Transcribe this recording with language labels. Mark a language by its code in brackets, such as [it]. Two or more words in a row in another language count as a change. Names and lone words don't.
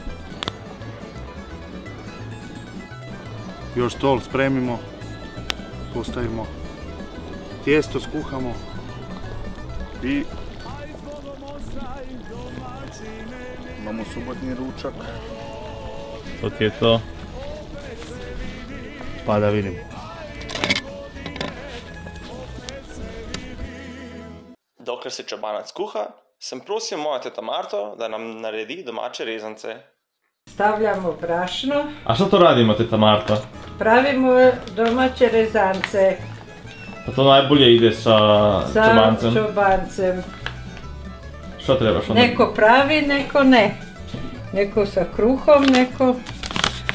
[hr] Još stol spremimo, postavimo tijesto, skuhamo i imamo subotni ručak. To ti je to. Pa da vidimo. [sl] Dokler se čobanac kuha, sem prosil moja teta Marto, da nam naredi domače rezance. [hr] Stavljamo brašno. A što to radimo, teta Marta? Pravimo domaće rezance Pa to najbolje ide sa čobancem. čobancem. Što trebaš onda? Neko pravi, neko ne. Neko sa kruhom, neko...